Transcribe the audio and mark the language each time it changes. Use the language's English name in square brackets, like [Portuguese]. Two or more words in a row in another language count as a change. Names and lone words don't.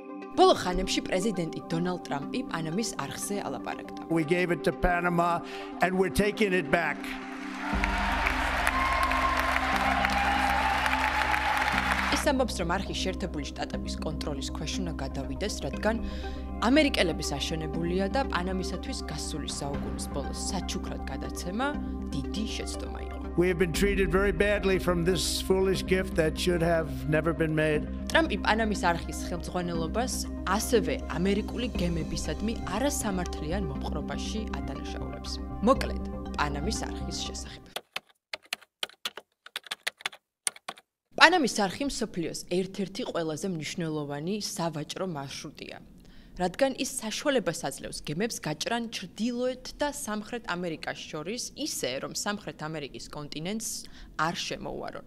[Georgian] ბოლო ხანებში პრეზიდენტი დონალდ ტრამპი პანამის არხზე ალაპარაკდა. [English] We gave it to Panama and we're taking it back. [Georgian] ის ამბობს, რომ არხი შეერთებული შტატების კონტროლის ქვეშ უნდა გადავიდეს, რადგან ამერიკელების აშენებულია და პანამისათვის გასული საუკუნის ბოლოს საჩუქრად გადაცემა დიდი შეცდომა იყო. [English] We have been treated very badly from this foolish gift that should have never been made. [Georgian] ტრამპი პანამის არხის ხელმძღვანელობას ასევე ამერიკული გემებისადმი არასამართლიან მოპყრობაში ადანაშაულებს. მოკლედ, პანამის არხის შესახებ. პანამის არხი მსოფლიოს ერთ-ერთი ყველაზე მნიშვნელოვანი სავაჭრო მარშრუტია, რადგან ის საშუალებას აძლევს გემებს გაჭრან ჩრდილოეთ და სამხრეთ ამერიკას შორის, ისე რომ სამხრეთ ამერიკის კონტინენტს არ შემოუარონ.